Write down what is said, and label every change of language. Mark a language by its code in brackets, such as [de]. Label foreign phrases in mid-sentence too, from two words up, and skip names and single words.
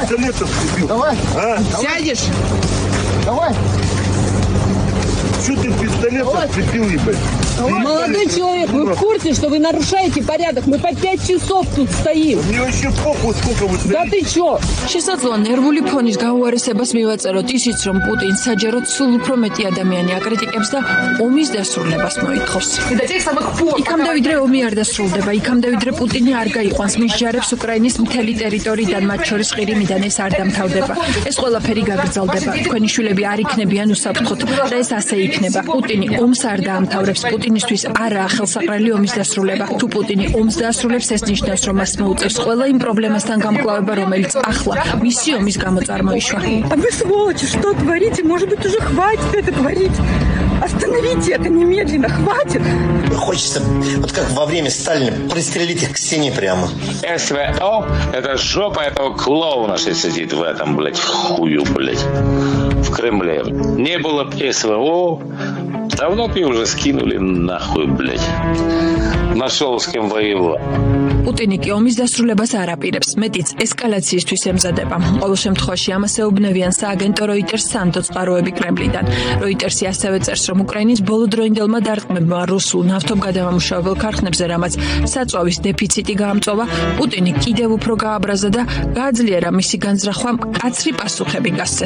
[ru] Пистолетом прибил? Давай. А? Сядешь? Давай. Что ты пистолетом прибил, ебать? Молодой человек, вы в курсе, что вы нарушаете порядок? Мы по 5 часов тут стоим. Мне вообще похуй, сколько вы стоите. Да ты чё? [ka] შესაძლოა ნერვული ფონის გაუარესებას მივაწეროთ ისიც, რომ პუტინს საჯაროდ სულ უფრო მეტი ადამიანი აკრიტიკებს და ომის დასრულებას მოითხოვს. იქამდე ვიდრე ომი არ დასრულდება, იქამდე ვიდრე პუტინი არ გაიყვანს მის ჯარებს უკრაინის მთელი ტერიტორიიდან, მათ შორის ყირიმიდან ეს არ დამთავრდება. ეს ყველაფერი გაგრძელდება. თქვენი შვილები არ იქნებიან უსაფრთხოდ და ეს ასე იქნება. პუტინი ომს არ დაამთავრებს. პუტინისთვის არაა ხელსაყრელი ომის დასრულება. თუ პუტინი ომს დაასრულებს, ეს ნიშნავს, რომ მას მოუწევს ყველა იმ პრობლემასთან გამკლავება, რომელიც ახლა მისი ომის გამო წარმოიშვა. [ru] А вы сволочи, что творите? Может быть, уже хватит это творить? Остановите это немедленно, хватит! Хочется, вот как во время Сталина, пристрелить их к стене прямо. СВО – это жопа этого клоуна, что сидит в этом, блядь, хую, блядь, в Кремле. Не было бы СВО, Давно бы уже скинули нахуй, блядь. Нашел с кем воевать. [ka] პუტინი კი ომის დასრულებას არ აპირებს, მეტიც ესკალაციისთვის ემზადება. ყოველ შემთხვევაში ამას ეუბნებიან სააგენტო Reuters სანდო წყაროები კრემლიდან. Reuters-ი ასევე წერს, რომ უკრაინის ბოლოდროინდელმა დარტყმებმა რუსულ ნავთობგადამამუშავებელ ქარხნებზე, რამაც საწვავის დეფიციტი გაამწვავა, პუტინი კიდევ უფრო გააბრაზა და გააძლიერა მისი განზრახვამ კაცრი პასუხები გასცეს.